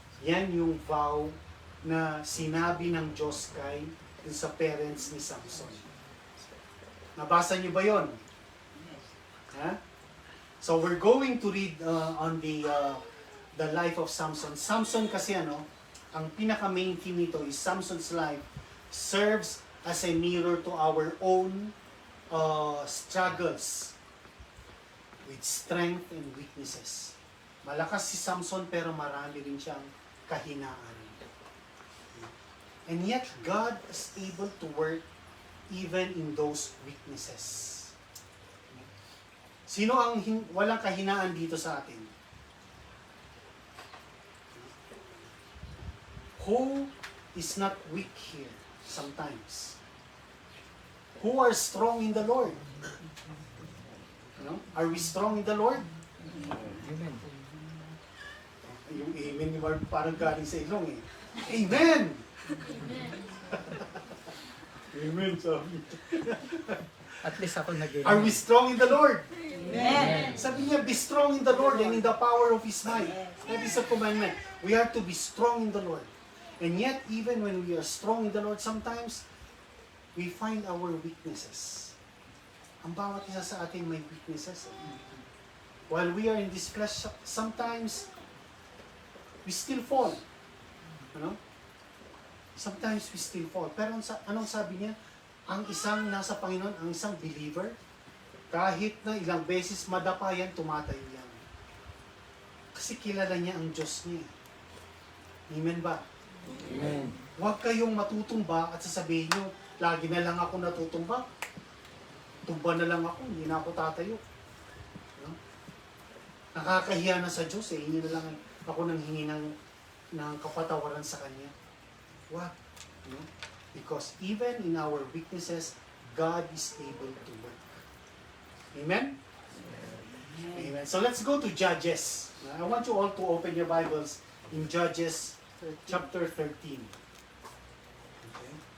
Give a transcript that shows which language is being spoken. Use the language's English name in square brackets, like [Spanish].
[Filipino] Yan yung vow na sinabi ng Diyos kay sa parents ni Samson. Nabasa niyo ba yon? Ha? [English] So we're going to read on the life of Samson. [Filipino] Samson kasi ang pinaka-main theme nito [English] is Samson's life serves as a mirror to our own struggles with strength and weaknesses. [Filipino] Malakas si Samson pero marami rin siyang kahinaan. [English] And yet, God is able to work even in those weaknesses. [Filipino] Sino ang walang kahinaan dito sa atin? [English] Who is not weak here sometimes? Who are strong in the Lord? Are we strong in the Lord? Amen. [Filipino] Yung amen ni Mark parang galing sa ilong Amen! Amen, sabi. At least ako nag-amen. [English] Are we strong in the Lord? Amen. [Filipino] Sabi niya, [English] be strong in the Lord and in the power of His might. That is a commandment. We are to be strong in the Lord. And yet, even when we are strong in the Lord, sometimes, we find our weaknesses. [Filipino] Ang bawat isa sa atin may [English] weaknesses. While we are in this flesh, sometimes, we still fall. Sometimes we still fall. [Filipino] Pero anong sabi niya? Ang isang nasa Panginoon, ang isang believer, kahit na ilang beses madapa yan, tumatayo yan. Kasi kilala niya ang Diyos niya. Amen ba? Amen. Huwag kayong matutumba at sasabihin nyo, lagi na lang ako natutumba. Tumba na lang ako, hindi na ako tatayo. Nakakahiya na sa Diyos hingi na lang ako nang hingi ng kapatawaran sa Kanya. Wag. [English] Because even in our weaknesses, God is able to work. Amen? Amen. So let's go to Judges. I want you all to open your Bibles in Judges chapter 13. Okay.